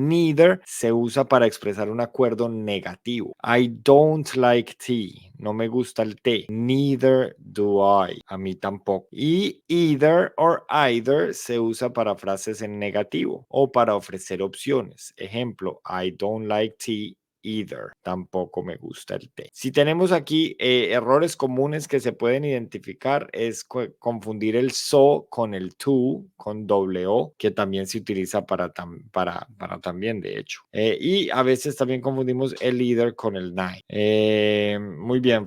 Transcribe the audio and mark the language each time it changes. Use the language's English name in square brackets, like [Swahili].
[Spanish] Neither se usa para expresar un acuerdo negativo. [English] I don't like tea. [Spanish] No me gusta el té. [English] Neither do I. [Spanish] A mí tampoco. Y either or either se usa para frases en negativo o para ofrecer opciones. Ejemplo, [English] I don't like tea either. [Spanish] Tampoco me gusta el té. Si tenemos aquí errores comunes que se pueden identificar es confundir el so con el to, con doble O, que también se utiliza para también, de hecho. Y a veces también confundimos el either con el neither. Muy bien.